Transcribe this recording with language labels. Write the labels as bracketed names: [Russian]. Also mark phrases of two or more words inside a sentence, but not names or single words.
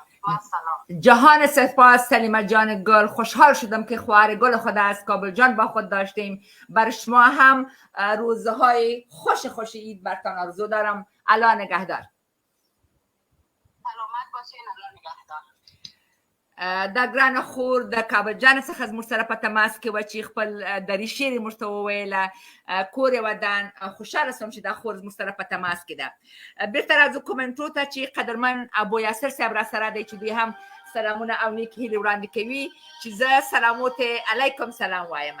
[Persian] و السلام. جهان سپاس سلیمه جان گل. خوشحال شدم که خواهر گل خود از کابل جان با خود داشتیم. بر شما هم روزهای خوش عید برتان آرزو دارم. الله نگهدار. سلامت باشین. الله نگهدار. [Pashto] د ګرانه خور د کابل جان څخه زموږ سره په تماس کې وه چې خپل دري شعر یې موږ ته وویله. کور یې ودان. خوشحاله شوم چې دا خور زموږ سره په تماس کې ده. بېرته راځو کومنټو ته چې قدرمن ابو یاسر صاحب را سره دی چې دوی هم سلامونه او نیک هیلې وړاندې کوي چې زه سلامو ته [Arabic] علیکم سلام [Pashto] وایم.